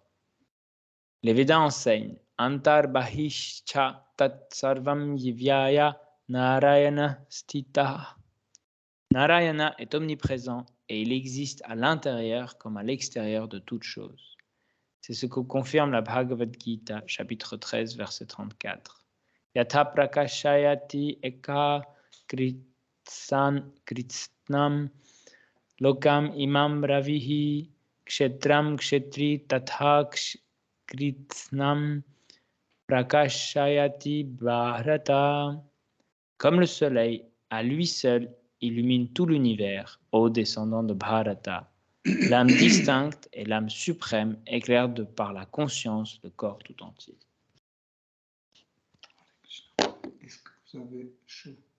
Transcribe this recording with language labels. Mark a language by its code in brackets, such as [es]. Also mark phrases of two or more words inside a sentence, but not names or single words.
[fr] Les Védas enseignent [sa] Antar Bahishcha Tat Sarvam Yivyaya Narayana Stita. [fr] Narayana est omniprésent et il existe à l'intérieur comme à l'extérieur de toute chose. C'est ce que confirme la Bhagavad Gita, chapitre 13, verset 34. [sa] Yatha prakashayati eka kritsnam lokam imam ravihi kshetram kshetri tatha kritsnam prakashayati bharata. [fr] Comme le soleil, à lui seul, illumine tout l'univers, ô descendant de Bharata. L'âme distincte et l'âme suprême éclairent de par la conscience le corps tout entier. Est-ce que vous avez chaud?